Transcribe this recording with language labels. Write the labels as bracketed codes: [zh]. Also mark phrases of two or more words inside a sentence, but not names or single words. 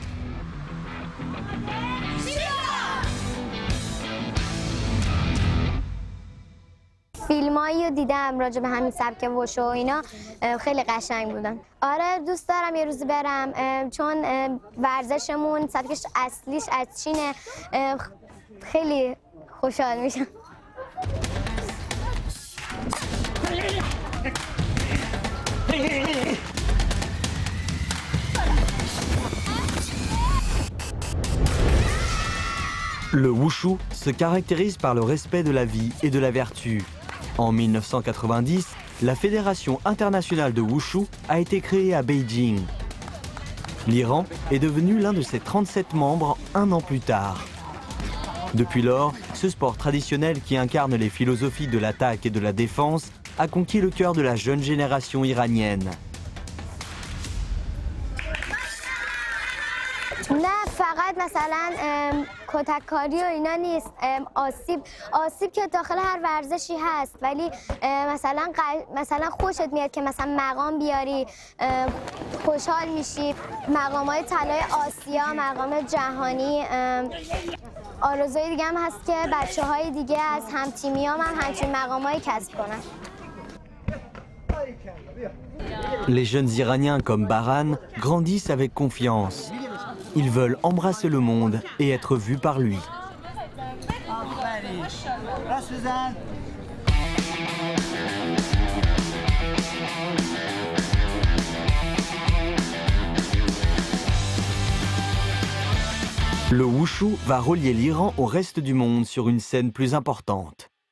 [fa] فیلمایی رو دیدم راجع به همین سبک وشو و اینا خیلی قشنگ بودن آره دوست دارم یه روزی برم چون ورزشمون سبکش اصلیش از چینه خیلی خوشحال میشم [fr] Le wushu se caractérise par le respect de la vie et de la vertu. En 1990, la Fédération internationale de wushu a été créée à Beijing. L'Iran est devenu l'un de ses 37 membres un an plus tard. Depuis lors, ce sport traditionnel qui incarne les philosophies de l'attaque et de la défense a conquis le cœur de la jeune génération iranienne. [fa] نه فقط مثلا کتککاری و اینا نیست آسیب که داخل هر ورزشی هست ولی مثلا خوشت میاد که مثلا مقام بیاری خوشحال میشی مقام‌های طلای آسیا مقام جهانی آرزوی دیگه هم هست که بچه‌های دیگه از هم‌تیمیام هم همچین مقام‌هایی کسب کنن [fr] Les jeunes Iraniens comme Baran grandissent avec confiance. Ils veulent embrasser le monde et être vus par lui. Le wushu va relier l'Iran au reste du monde sur une scène plus importante.